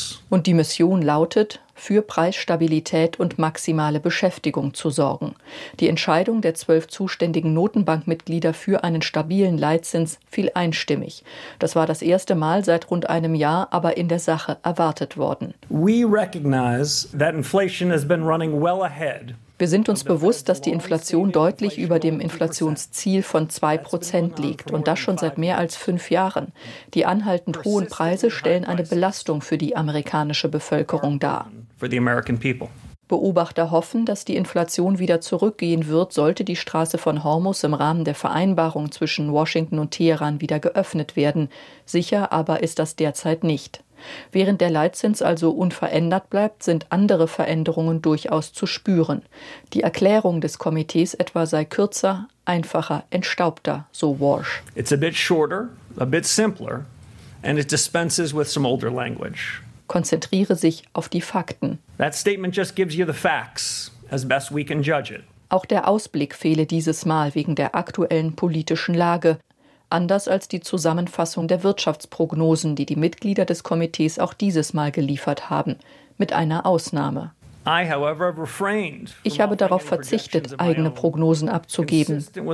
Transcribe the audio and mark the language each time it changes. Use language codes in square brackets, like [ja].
[de] Und die Mission lautet, für Preisstabilität und maximale Beschäftigung zu sorgen. Die Entscheidung der 12 zuständigen Notenbankmitglieder für einen stabilen Leitzins fiel einstimmig. Das war das erste Mal seit rund einem Jahr, aber in der Sache erwartet worden. [en] We recognize that inflation has been running well ahead. [de] Wir sind uns bewusst, dass die Inflation deutlich über dem Inflationsziel von 2% liegt und das schon seit mehr als 5 Jahren. Die anhaltend hohen Preise stellen eine Belastung für die amerikanische Bevölkerung dar. Beobachter hoffen, dass die Inflation wieder zurückgehen wird, sollte die Straße von Hormus im Rahmen der Vereinbarung zwischen Washington und Teheran wieder geöffnet werden. Sicher aber ist das derzeit nicht. Während der Leitzins also unverändert bleibt, sind andere Veränderungen durchaus zu spüren. Die Erklärung des Komitees etwa sei kürzer, einfacher, entstaubter, so Warsh. [en] It's a bit shorter, a bit simpler, and it dispenses with some older language. [de] Konzentriere sich auf die Fakten. [en] That statement just gives you the facts, as best we can judge it. [de] Auch der Ausblick fehle dieses Mal wegen der aktuellen politischen Lage. Anders als die Zusammenfassung der Wirtschaftsprognosen, die die Mitglieder des Komitees auch dieses Mal geliefert haben, mit einer Ausnahme. Ich habe darauf verzichtet, eigene Prognosen abzugeben.